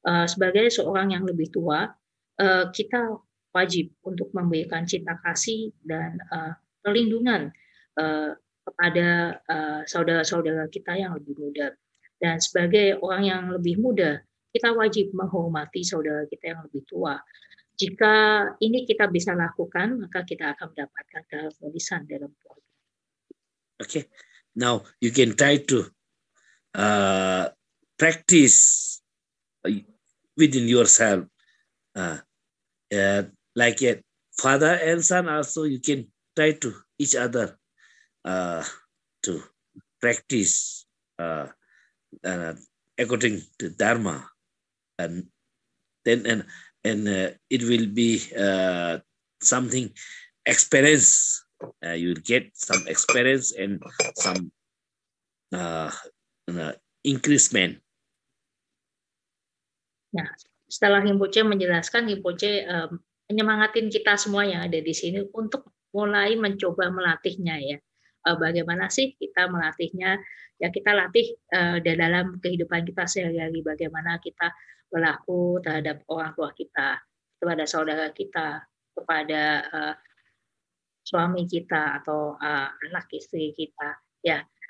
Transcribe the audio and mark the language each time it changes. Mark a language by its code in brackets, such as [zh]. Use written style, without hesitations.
[id] Sebagai seorang yang lebih tua, kita wajib untuk memberikan cinta kasih dan perlindungan kepada saudara-saudara kita yang lebih muda. Dan sebagai orang yang lebih muda, kita wajib menghormati saudara kita yang lebih tua. Jika ini kita bisa lakukan, maka kita akan mendapatkan keharmonisan dalam keluarga. [en] Okay, now you can try to practice within yourself, like a father and son. Also, you can try to each other to practice according to Dharma, and then it will be something experience. You will get some experience and some increasement. [id] Nah, setelah Rinpoche menjelaskan, Rinpoche menyemangatin kita semua yang ada di sini untuk mulai mencoba melatihnya ya. Bagaimana sih kita melatihnya? Ya kita latih di dalam kehidupan kita sehari-hari. Bagaimana kita berlaku terhadap orang tua kita, kepada saudara kita, kepada suami kita atau anak istri kita. Ya.